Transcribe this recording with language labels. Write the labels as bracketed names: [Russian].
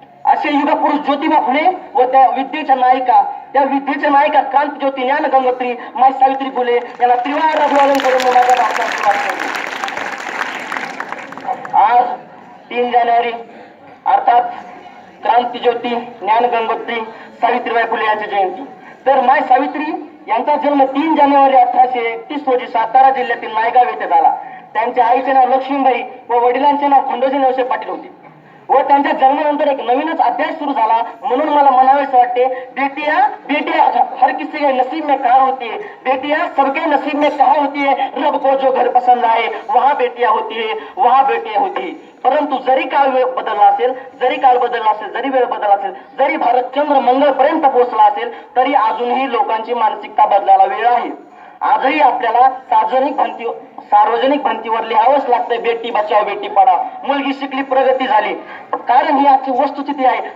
[Marathi] असे युगपुरुष ज्योतिबा फुले व त्या विद्येच्या नायिका क्रांतिज्योती ज्ञान गंगोत्री माई सावित्री फुले यांना त्रिवार अभिवादन करून माझ्या भाषणात आज 3 जानेवारी अर्थात क्रांतिज्योती ज्ञान गंगोत्री सावित्रीबाई फुले यांची जयंती. तर माय सावित्री यांचा जन्म 3 जानेवारी 1831 रोजी सातारा जिल्ह्यातील नायगाव येथे झाला. त्यांच्या आईचे नाव लक्ष्मीबाई व वडिलांचे नाव खंडोजी नवसे पाटील होते व त्यांच्या जन्मानंतर एक नवीनच अध्याय सुरू झाला. [Hindi] म्हणून मला म्हणावेसे वाटते, बेटिया हर किसी के नसीब में कहा होती है, बेटिया सबके नसीब में कहा होती है, रब को जो घर पसंद आए वहाँ बेटिया होती है. [Marathi] परंतु जरी काळ बदलला असेल, जरी वेळ बदलला असेल, जरी भारत चंद्र मंगळपर्यंत पोहोचला असेल, तरी अजूनही लोकांची मानसिकता बदलायला वेळ आहे. आजही आपल्याला सार्वजनिक भिंतीवर लिहावंच लागतंय, [Hindi] बेटी बचाव बेटी पढाव. [Marathi] मुलगी शिकली, प्रगती झाली, कारण ही आजची वस्तुस्थिती आहे.